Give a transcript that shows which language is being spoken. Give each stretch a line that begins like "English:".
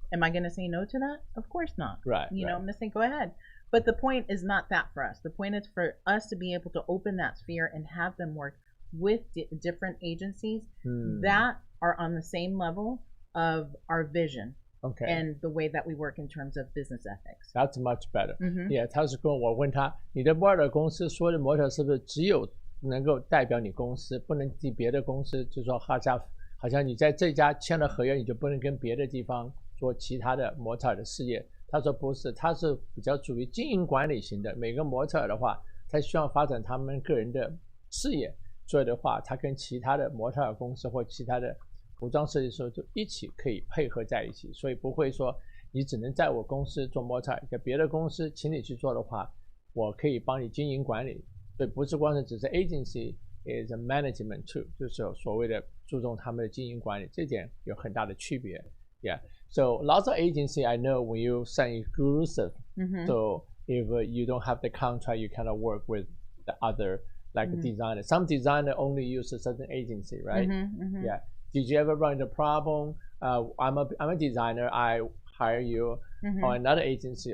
English: Am I going to say no to that? Of course not. I'm going to say, go ahead. But the point is not that for us. The point is for us to be able to open that sphere and have them work with different agencies that are on the same level of our vision. And the way that we work in terms of business ethics. That's much better.
Chinese: 他是跟我问他，你的模特公司所有的模特是不是只有能够代表你公司，不能替别的公司，就是说好像你在这家签了合约，你就不能跟别的地方做其他的模特的事业。他说不是，他是比较属于经营管理型的。每个模特的话，他希望发展他们个人的事业，所以的话，他跟其他的模特公司或其他的服装设计师就一起可以配合在一起，所以不会说你只能在我公司做模特，在别的公司请你去做的话，我可以帮你经营管理。所以不是光是只是
English: agency is a management too，
Chinese: 就是所谓的注重他们的经营管理，这点有很大的区别。
English: So lots of agency I know when you sign exclusive, so if you don't have the contract, you cannot work with the other like designer. Some designer only use a certain agency, right? Did you ever run into a problem? I'm a designer. I hire you or another agency.